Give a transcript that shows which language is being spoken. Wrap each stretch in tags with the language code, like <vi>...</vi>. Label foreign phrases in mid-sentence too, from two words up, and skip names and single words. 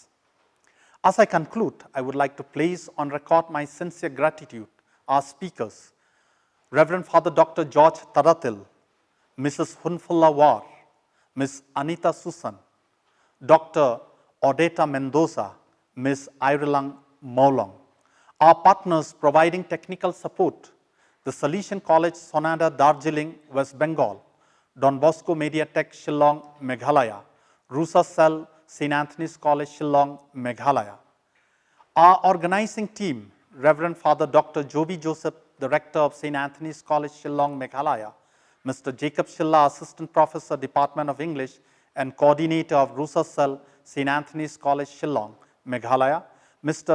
<en>As I conclude, I would like to place on record my sincere gratitude our speakers, Reverend Father Dr. George Thadathil, Mrs. Hunfulla War, Ms. Anita Susan, Dr. Odeta Mendoza, Ms. Irilang Maulong. Our partners providing technical support, the Salesian College Sonada Darjeeling, West Bengal, Don Bosco Mediatek Shillong, Meghalaya, Rusa Cell, St. Anthony's College Shillong, Meghalaya. Our organizing team, Reverend Father Dr. Joby Joseph, the Rector of St. Anthony's College Shillong, Meghalaya, Mr. Jacob Shilla, Assistant Professor, Department of English and Coordinator of Rusa Cell, St. Anthony's College Shillong, Meghalaya, Mr.</en>